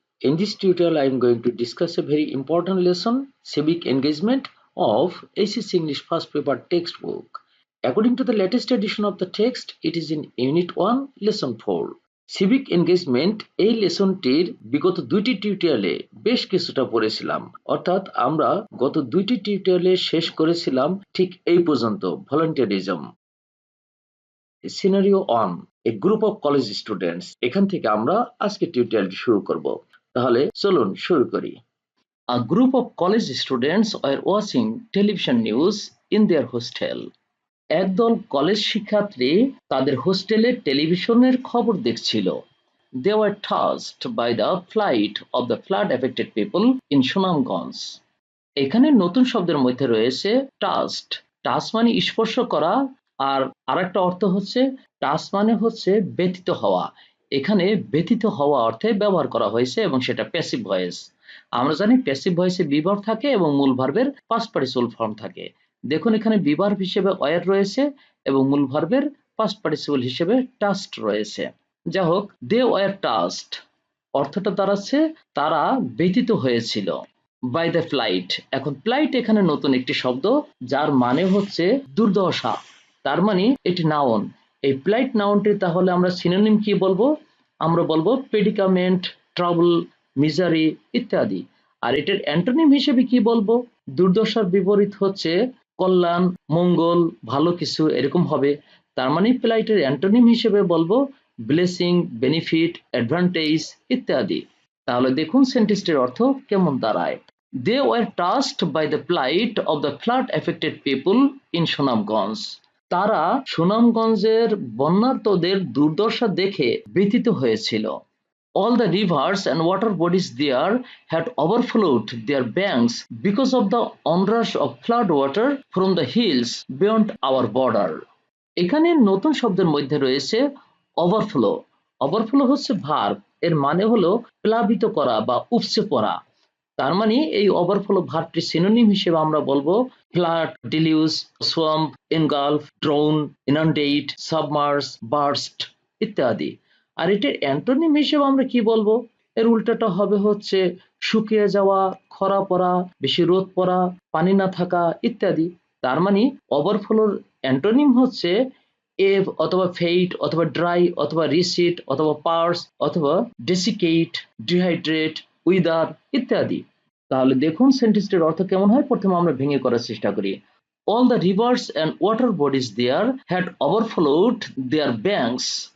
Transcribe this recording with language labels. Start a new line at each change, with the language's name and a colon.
English: In this tutorial, I am going to discuss a very important lesson, civic engagement of ACC English first paper textbook. According to the latest edition of the text, it is in Unit 1, Lesson 4.
Bangla: Civic engagement এই লেসনটির বিগত দুইটি টিউটোরিয়ালে বেশ কিছুটা পড়েছিলাম, অর্থাৎ আমরা গত দুইটি টিউটোরিয়ালে শেষ করেছিলাম ঠিক এই পর্যন্ত ভলান্টিয়ারিজম।
English: scenario on a group of college students,
Bangla: এখান থেকে আমরা আজকে টিউটোরিয়ালটি শুরু করব। তাহলে চলুন শুরু করি।
English: A group of college students were watching television news in their hostel.
Bangla: একদল কলেজ শিক্ষার্থী তাদের হোস্টেলে টেলিভিশনের খবর দেখছিল।
English: They were touched by the plight of the flood affected people in Sunamganj.
Bangla: এখানে নতুন শব্দের মধ্যে রয়েছে টাচড। টাচ মানে স্পর্শ করা, আর আরেকটা অর্থ হচ্ছে টাচ মানে হচ্ছে ব্যথিত হওয়া। এখানে ব্যথিত হওয়া অর্থে ব্যবহার করা হয়েছে এবং সেটা প্যাসিভ ভয়েস। আমরা জানি প্যাসিভ ভয়েসে বিভার্ব থাকে এবং মূল ভার্বের পাস্ট পার্টিসিপল ফর্ম থাকে। দেখুন এখানে বিভার্ব হিসেবে ওয়্যার রয়েছে এবং মূল ভার্বের পাস্ট পার্টিসিপল হিসেবে টাচড রয়েছে। যা হোক,
English: they were touched
Bangla: অর্থটা দাঁড়াচ্ছে তারা ব্যথিত হয়েছিল।
English: By the flight.
Bangla: এখন ফ্লাইট এখানে নতুন একটি শব্দ, যার মানে হচ্ছে দুর্দশা। তার মানে এটি নাউন। এই ফ্লাইট নাউনটি তাহলে আমরা সিনোনিম কি বলবো? আমরা বলবো প্রেডিকামেন্ট, ট্রাবল, মিজারি ইত্যাদি। আর এটার অ্যান্টোনিম হিসেবে কি বলবো? দুর্দশার বিপরীত হচ্ছে কল্যাণ, মঙ্গল, ভালো কিছু, এরকম হবে। তার মানে ফ্লাইটের অ্যান্টোনিম হিসেবে বলবো ব্লেসিং, বেনিফিট, অ্যাডভান্টেজ ইত্যাদি। তাহলে দেখুন সেন্টেন্সটির অর্থ কেমন দাঁড়ায়।
English: They were touched by the plight of the flood affected people in Sunamganj.
Bangla: তারা সুনামগঞ্জের বন্যার্তদের দুর্দশা দেখে ব্যথিত হয়েছিল।
English: All the rivers and water bodies there had overflowed their banks because of the onrush of flood water from the hills beyond our border.
Bangla: এখানে নতুন শব্দের মধ্যে রয়েছে ওভারফ্লো। ওভারফ্লো হচ্ছে ভার্ব, এর মানে হলো প্লাবিত করা বা উপচে পড়া। তার মানে এই ওভারফ্লো ভার্বটি সিনোনিম হিসেবে আমরা বলবো flood, ডিলিউজ, swamp, engulf, drone, ইনান্ডেট, submerge, burst ইত্যাদি। আর এটার অ্যান্টোনিম হিসেবে আমরা কি বলবো? এর উল্টাটা হবে হচ্ছে শুকিয়ে যাওয়া, খরা পড়া, বেশি রোদ পড়া, পানি না থাকা ইত্যাদি। তার মানে ওভারফ্লোর অ্যান্টোনিম হচ্ছে এভ অথবা ফেইট অথবা ড্রাই অথবা রিসিট অথবা পার্স অথবা ডেসিকেট, ডিহাইড্রেট, উইদার ইত্যাদি। তাহলে দেখুন সেন্টেন্সটির অর্থ কেমন হয়। প্রথমে আমরা ভেঙে করার চেষ্টা করি।
English: All the rivers and water bodies there had overflowed their banks.